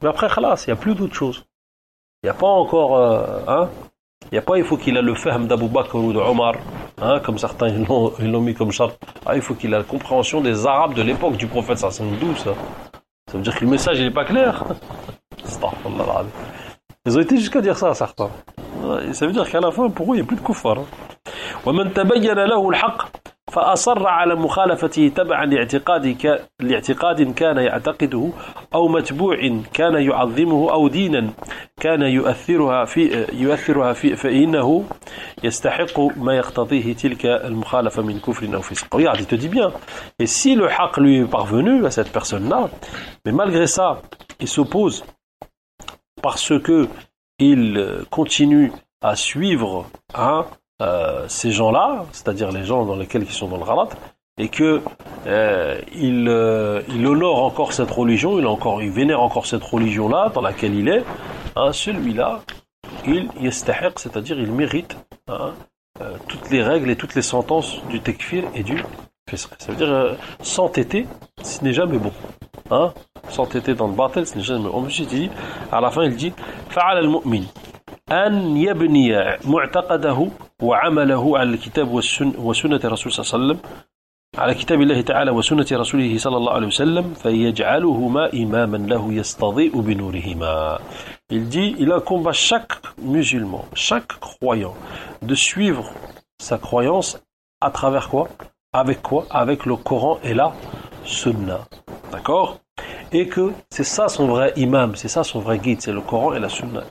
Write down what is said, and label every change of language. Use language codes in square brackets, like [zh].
[fr] Mais après, khalas, il n'y a plus d'autre chose. Il n'y a pas encore, hein, il n'y a pas, il faut qu'il ait le fahm d'Abu Bakr ou d'Omar, hein, comme certains ils l'ont mis comme charte. Ah, il faut qu'il ait la compréhension des Arabes de l'époque du prophète, ça, c'est doux, ça. Ça veut dire que le message, il n'est pas clair. Ils ont été jusqu'à dire ça à certains. Ça veut dire qu'à la fin, pour eux, il n'y a plus de kuffar. [ar] ومن تبين له الحق فأصر على مخالفته تبعا لاعتقاد كان يعتقده أو متبوع كان يعظمه أو دينا كان يؤثرها في فإنه يستحق ما يقتضيه تلك المخالفة من كفر أو فسق. [fr] Regarde, il te dit bien. Et si le haq lui est parvenu à cette personne-là, mais malgré ça, il s'oppose parce que il continue à suivre, hein, ces gens-là, c'est-à-dire les gens dans lesquels ils sont dans le ghalat, et que il honore encore cette religion, il vénère encore cette religion-là dans laquelle il est, hein, celui-là, il yestahiq, c'est-à-dire il mérite, hein, toutes les règles et toutes les sentences du tekfir et du fisq. Ça veut dire s'entêter, ce n'est jamais bon. Hein, s'entêter dans le batel, ce n'est jamais bon. Ensuite, dit, à la fin, il dit [ar] fa'al al-mu'min. أن يبني معتقده وعمله على الكتاب وسنة رسول صلى الله عليه وسلم على كتاب الله تعالى وسنة رسوله صلى الله عليه وسلم فيجعلهما إماما له يستضيء بنورهما. [fr] Il dit, il incombe à chaque musulman, chaque croyant, de suivre sa croyance à travers quoi? Avec quoi? Avec le Coran et la Sunna. D'accord? Et que c'est ça son vrai imam, c'est ça son vrai guide, c'est le Coran et la Sunna.